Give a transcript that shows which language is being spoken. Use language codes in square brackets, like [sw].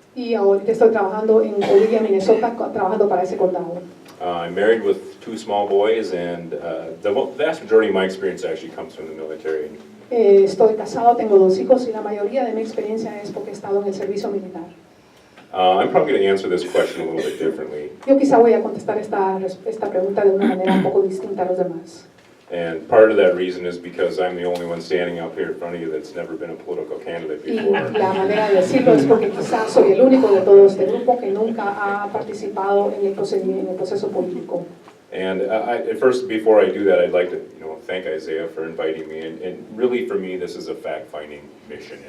[es] Y ahorita estoy trabajando en Olivia, Minnesota, trabajando para ese condado. [en] I'm married with 2 small boys, and the vast majority of my experience actually comes from the military. [es] Estoy casado, tengo 2 hijos y la mayoría de mi experiencia es porque he estado en el servicio militar. [en] I'm probably going to answer this question a little bit differently. [es] Yo quizá voy a contestar esta pregunta de una manera un poco distinta a los demás. [en] And part of that reason is because I'm the only one standing up here in front of you that's never been a political candidate [es] Y [en] before. [es] la manera de decirlo es porque quizás soy el único de todo este grupo que nunca ha participado en el proceso político. [en] And at first, before I do that, I'd like to thank Isaiah for inviting me. And really, for me, this is a fact-finding mission.